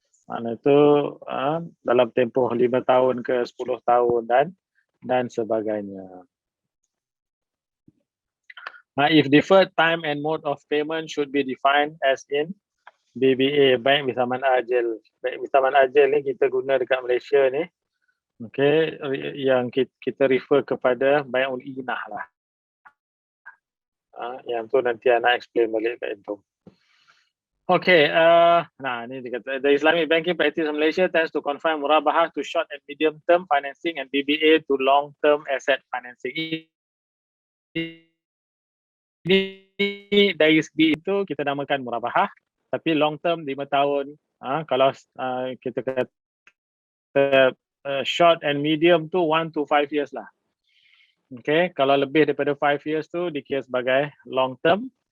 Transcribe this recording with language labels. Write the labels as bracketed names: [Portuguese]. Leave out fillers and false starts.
[Malay] Mana tu dalam tempoh 5 tahun ke 10 tahun dan sebagainya. [English] If deferred time and mode of payment should be defined as in BBA, baik bisaman ajal. [Malay] Baik bisaman ajal ni kita guna dekat Malaysia ni. Okay, yang kita refer kepada bai'ul inah lah. Yang tu nanti anak explain balik kat itu. [English] Okay, [Malay] ni dia kata, [English] the Islamic banking practice in Malaysia tends to confine murabahah to short and medium term financing and BBA to long term asset financing. [Malay] Ini dari segi itu kita namakan murabahah, tapi long term 5 tahun. [English] Kalau kita kata short and medium tu 1 to 5 years lah. [Malay] Okay, kalau lebih daripada 5 years tu dikira sebagai long term.